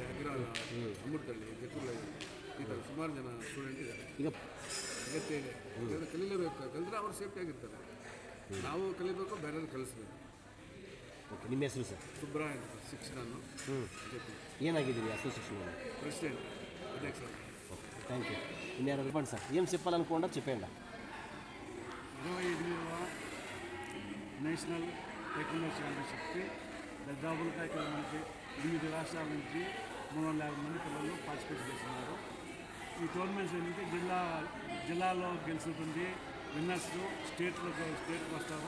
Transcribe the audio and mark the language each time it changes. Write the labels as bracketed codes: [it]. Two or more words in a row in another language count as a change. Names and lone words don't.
[kn] ಅಗ್ರಹಾರ, ಅಮೃತಹಳ್ಳಿ, ಜಕ್ಕೂರಲ್ಲಿ ಈ ಥರ ಸುಮಾರು ಜನ ಸ್ಟೂಡೆಂಟ್ ಇದ್ದಾರೆ. ಈಗ ಅಗತ್ಯ ಇದೆ. ಕಲೀಲೇಬೇಕು. ಕಲಿದ್ರೆ ಅವರು ಸೇಫ್ಟಿ ಆಗಿರ್ತಾರೆ. ನಾವು ಕಲಿಬೇಕು, ಬೇರೆಯವ್ರು ಕಲಿಸ್ಬೇಕು. ಓಕೆ, ನಿಮ್ಮ ಹೆಸರು ಸರ್? ಸುಬ್ರಾಯ ಅಂತ, 6 ನಾನು ಏನಾಗಿದ್ದೀರಿ ಅಸೋಸಿಯೇಷನ್ ಪ್ರೆಸಿಡೆಂಟ್, ಅಧ್ಯಕ್ಷ. [en] Okay, thank you. [te] ఇన్యారు చెప్పండి సార్, ఏం చెప్పాలనుకోండా చెప్పండి. 25వ నేషనల్ టేక్వాండో ఛాంపియన్షిప్కి దాదాపుగా ఇక్కడ మనకి 8 రాష్ట్రాల నుంచి 350 మంది పిల్లలు పార్టిసిపేట్ చేస్తున్నారు. ఈ టోర్నమెంట్స్ ఏంటంటే జిల్లాలో గెలుచుతుంది విన్నర్స్ స్టేట్కి వస్తారు.